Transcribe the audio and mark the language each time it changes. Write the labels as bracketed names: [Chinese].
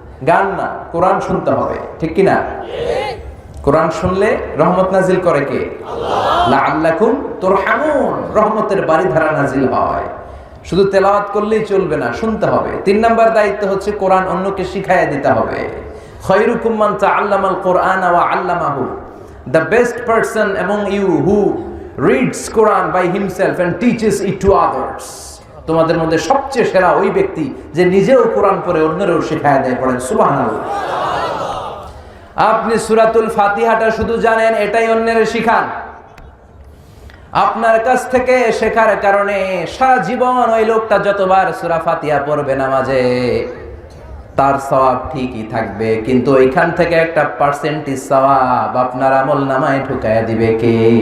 [Bangla] গান না, কোরআন শুনতে হবে, ঠিক কি না? কোরআন শুনলে রহমত নাজিল করে কে? আল্লাহ। [Arabic] লাআল্লাকুম তুরহামুন, [Bangla] রহমতের বারিধারা নাজিল হয়। শুধু তেলাওয়াত করলেই চলবে না, শুনতে হবে। 3 নম্বর দায়িত্ব হচ্ছে কোরআন অন্যকে শিখাইয়া দিতে হবে। [Arabic] খায়রুকুম মান তাআল্লামাল কোরআনা ওয়া আল্লামাহু, [English] the best person among you who reads Quran by himself and teaches it to others. [Bangla] তোমাদের মধ্যে সবচেয়ে সেরা ওই ব্যক্তি যে নিজেও কোরআন পড়ে অন্যেরও শেখায় দেয়। পড়েন সুবহানাল্লাহ। আপনি সূরাতুল ফাতিহাটা শুধু জানেন, এটাই অন্যের শিখান। আপনার কাছ থেকে শেখার কারণে সারা জীবন ওই লোকটা যতবার সূরা ফাতিহা পড়বে নামাজে, তার সওয়াব ঠিকই থাকবে, কিন্তু ওইখান থেকে একটা পার্সেন্টেজ সওয়াব আপনার আমল নামায় ঢুকায়া দিবে কে?